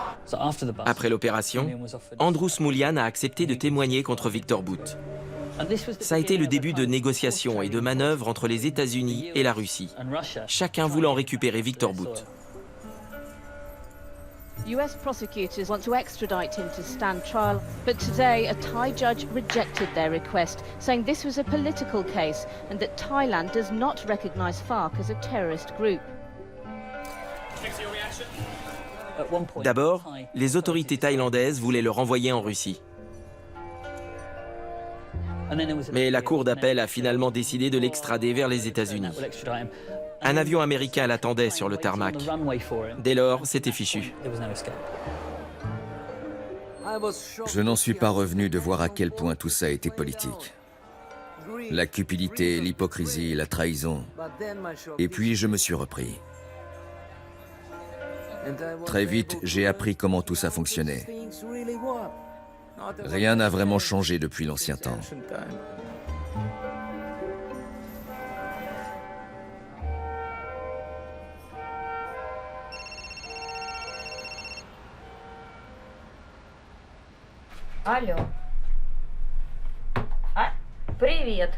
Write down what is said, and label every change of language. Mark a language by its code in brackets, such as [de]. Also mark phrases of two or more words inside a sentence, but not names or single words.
[fr] Après l'opération, Andrew Smoulian a accepté de témoigner contre Victor Bout. Ça a été le début de négociations et de manœuvres entre les États-Unis et la Russie, chacun voulant récupérer Victor Bout. [en] US prosecutors want to extradite him to stand trial, but today a Thai judge rejected their request, saying this was a political case and that Thailand does not recognize FARC as a terrorist group. [fr] D'abord, les autorités thaïlandaises voulaient le renvoyer en Russie. Mais la Cour d'appel a finalement décidé de l'extrader vers les États-Unis. Un avion américain l'attendait sur le tarmac. Dès lors, c'était fichu. Je n'en suis pas revenu de voir à quel point tout ça était politique. La cupidité, l'hypocrisie, la trahison. Et puis je me suis repris. Très vite, j'ai appris comment tout ça fonctionnait. Rien n'a vraiment changé depuis l'ancien temps. [ru] Алло. Привет.